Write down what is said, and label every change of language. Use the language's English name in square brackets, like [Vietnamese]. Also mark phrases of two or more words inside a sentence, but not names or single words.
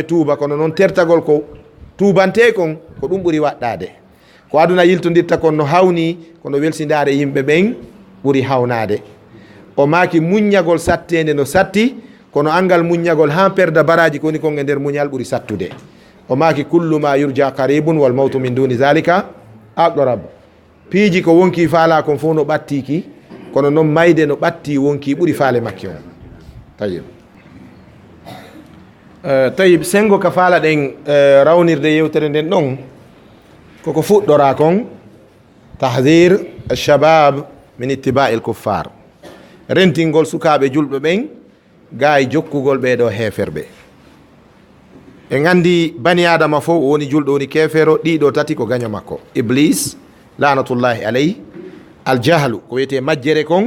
[Fula] tuuba kono noon tertagol ko tubante kon ko ɗum ɓuri waɗɗade ko aduna yiltodirta kon no hawni kono welsidare yimɓe ɓen ɓuri hawnade o maaki muññagol sattede no satti kono angal muññagol ha perda baraji koni kon e nder muñal ɓuri sattude o maaki [Arabic] كل ما يرجى قريب والموت من دون ذلك أقرب [Fula] piiji ko wonki faala kon fof no ɓattiki kono noon mayde no ɓatti wonki ɓuri faale makki on tayib sengo ka faala ɗen rawnirde yewtere nden ɗon koko fuɗɗora kon [Arabic] تحذير الشباب من اتباع الكفار [Fula] rentingol sukaɓe julɓe ɓen ga e jokkugol ɓeɗo heferɓe en andi bani adama fof woni julɗo woni kefero ɗiɗo tati ko gaño makko iblis [Arabic] لعنة الله عليه [Fula] aljahlu ko wiyete majjere kon